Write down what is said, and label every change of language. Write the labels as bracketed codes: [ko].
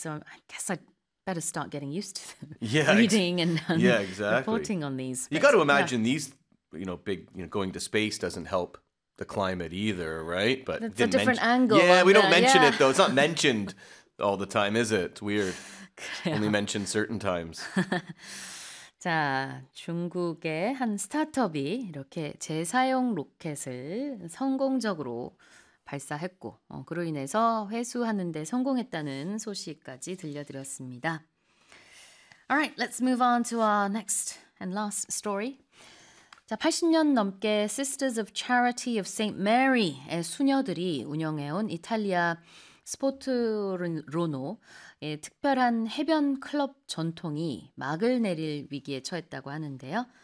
[en] So I guess I'd better start getting used to them, reading reporting on these. You got to imagine these, going to space doesn't help the climate either, right? But it's a different angle. Yeah, we don't mention it though. It's not mentioned all the time, is it? It's weird. Only mentioned certain times. [ko] 자, 중국의 한 스타트업이 이렇게 재사용 로켓을 성공적으로 발사했고 그로 인해서 회수하는 데 성공했다는 소식까지 들려드렸습니다. [en] All right, let's move on to our next and last story. [ko] 자, 80년 넘게 Sisters of Charity of St. Mary의 수녀들이 운영해온 이탈리아 스포트로노의 특별한 해변 클럽 전통이 막을 내릴 위기에 처했다고 하는데요.